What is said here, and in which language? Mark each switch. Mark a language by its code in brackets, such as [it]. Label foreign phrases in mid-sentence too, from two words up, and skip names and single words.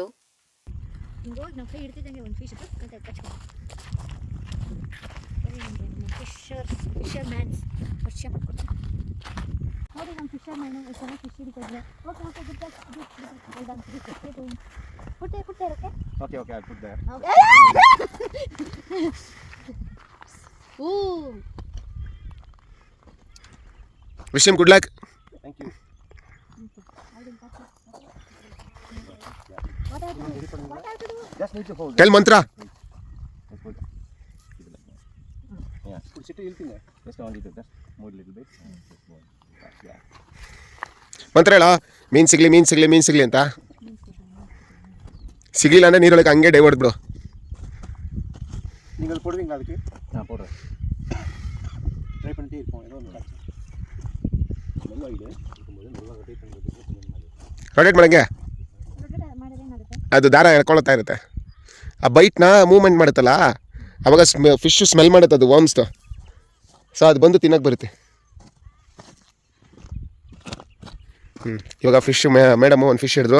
[kn] ಹಿಂಗೋಗಿ ನಾವು ಕೈ ಹಿಡ್ತಿದ್ದಂಗೆ ಒಂದು [en] fish fisher mans [kn] ಪರಿಚಯ ಮಾಡ್ಕೊಡ್ತೀನಿ ನೋಡಿ. ನಮ್ಮ [en] fisher man [kn] ಎಷ್ಟು ಚೆನ್ನಾಗಿ ಫಿಶ್ ಹಿಡಿತಿದ್ರೆ. [en] okay okay good [kn] ಪುಟ್ಟೆ ಪುಟ್ಟೆ ಇರುತ್ತೆ. [en] Okay, I'll put there. Ooh. Wish him good luck. Thank you. What are you doing? Just need to hold. Tell mantra. Just hold. Keep it like that. Yeah. Put it in there. Just only to just move a little bit. Just move. Yeah. [kn] ಮಂತ್ರ ಹೇಳ, ಮೀನು ಸಿಗಲಿ ಅಂತ. ಸಿಗಲಿಲ್ಲ ಅಂದರೆ ನೀರೊಳಗೆ ಹಂಗೆ ಡೈ ಹೊಡೆದ್ಬಿಡು. [ta] நீங்கள் போடுவீங்க அதுக்கு? நான் போடுறேன். ட்ரை பண்ணிட்டே இருப்போம். ஏதோ ஒன்று மெல்ல இது இருக்கும்போது மெல்ல ரொட்டேட் பண்ணுறதுக்கு [kn] ರೊಟೇಟ್ ಮಾಡಂಗೆ ಅದು ದಾರ ಎಳ್ಕೊಳ್ತಾ ಇರುತ್ತೆ. ಆ [en] bait's movement [kn] ಮಾಡುತ್ತಲ್ಲ, ಅವಾಗ [en] fish smell [kn] ಮಾಡುತ್ತೆ, ಅದು ವರ್ಮ್ಸ್ದು. ಸೊ ಅದು ಬಂದು ತಿನ್ನಕ್ಕೆ ಬರುತ್ತೆ. ಇವಾಗ [en] fish madam [kn] ಒಂದು ಫಿಶ್ ಹಿಡಿದ್ರು.